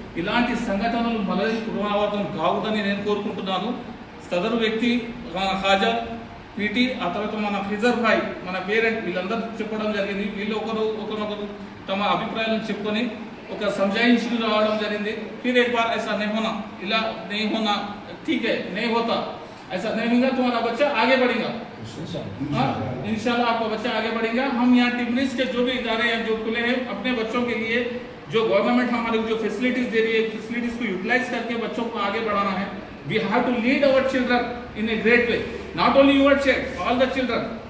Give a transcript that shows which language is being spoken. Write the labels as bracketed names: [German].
[Telugu] ఇలాంటి సంఘటనలు మళ్ళీ పునరావృతం కావద్దని నేను కోరుకుంటున్నాను. సదరు వ్యక్తి ఖ్వాజా పీటీ, ఆ తర్వాత మన ఫిజర్ భాయ్, మన పేరెంట్, వీళ్ళందరూ చెప్పడం జరిగింది. వీళ్ళు ఒకరినొకరు తమ అభిప్రాయాలను చెప్పుకొని ఒక సంజాయించి రావడం జరిగింది. [Hindi] फिर एक बार ऐसा नहीं होना, इला नहीं होना, ठीक है, नहीं होता, ऐसा नहीं होगा, तुम्हारा बच्चा आगे बढ़ेगा. इंशाल्लाह आपका बच्चा आगे बढ़ेगा. हम यहाँ टिमरिस के जो भी इदारे हैं जो खुले हैं अपने बच्चों के लिए, जो गवर्नमेंट हमारे जो फैसिलिटीज दे रही है, फैसिलिटीज को यूटिलाइज करके बच्चों को आगे बढ़ाना है. [English] We have to lead our children in a great way. Not only your child, all the children.